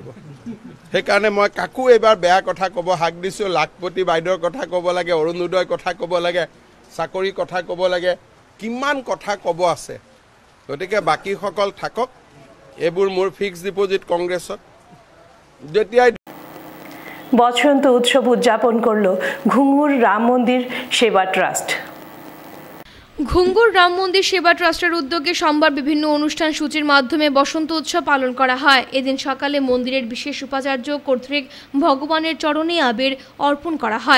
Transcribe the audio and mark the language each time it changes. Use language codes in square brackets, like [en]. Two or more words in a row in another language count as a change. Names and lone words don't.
[as] সেইকাৰণে মই কাকো এইবাৰ বেয়া কথা ক'ব হাক দিছোঁ। লাখপতি বাইদেউৰ কথা ক'ব লাগে, অৰুণোদয়ৰ কথা ক'ব লাগে, চাকৰি কথা ক'ব লাগে, কিমান কথা ক'ব আছে। গতিকে বাকীসকল থাকক, এইবোৰ মোৰ [en] fixed deposit [as] কংগ্ৰেছত। যেতিয়াই [bn] বসন্ত উৎসব উদযাপন করল ঘুঙুর রাম মন্দির সেবা ট্রাস্ট। ঘুঙুর রাম মন্দির সেবা ট্রাস্টের উদ্যোগে সোমবার বিভিন্ন অনুষ্ঠান সূচির মাধ্যমে বসন্ত উৎসব পালন করা হয়। এদিন সকালে মন্দিরের বিশেষ উপাচার্য কর্তৃক ভগবানের চরণে আবির অর্পণ করা হয়।